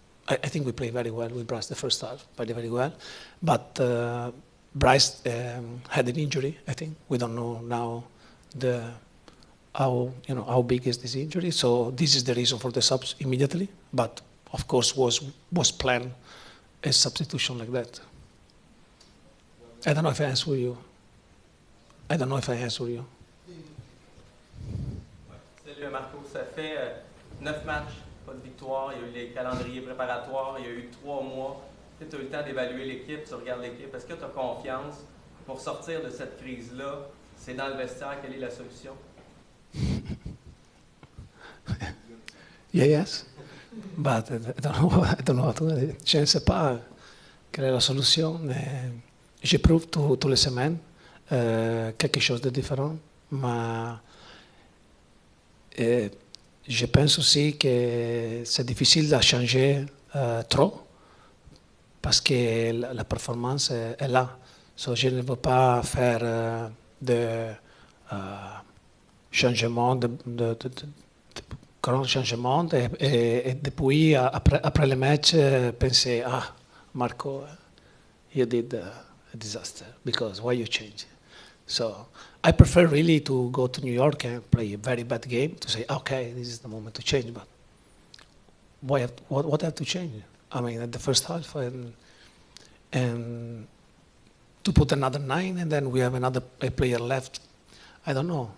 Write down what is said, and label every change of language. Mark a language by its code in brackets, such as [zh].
[en] I think we played very well with Bryce the first half, very well, but Bryce had an injury. I think we don't know now how big is this injury. So this is the reason for the subs immediately. But of course was planned a substitution like that. I don't know if I answer you. [fr] Salut Marco, ça fait 9 matchs, pas de victoire, il y a eu les calendriers préparatoires, il y a eu 3 mois. Tu as eu le temps d'évaluer l'équipe, tu regardes l'équipe. Est-ce que tu as confiance pour sortir de cette crise-là? C'est dans le vestiaire, quelle est la solution? [en] Yes, but I don't know how to. [fr] Je ne sais pas quelle est la solution. J'éprouve tous les semaines quelque chose de différent, mais je pense aussi que c'est difficile de changer trop parce que la performance est là. So, je ne veux pas faire de changement, de grands changements et depuis, après le match, penser, Marco, [en] you did a disaster because why you change? So I prefer really to go to New York and play a very bad game to say, okay, this is the moment to change, but what have to change? I mean, at the first half and to put another 9 and then we have a player left. I don't know.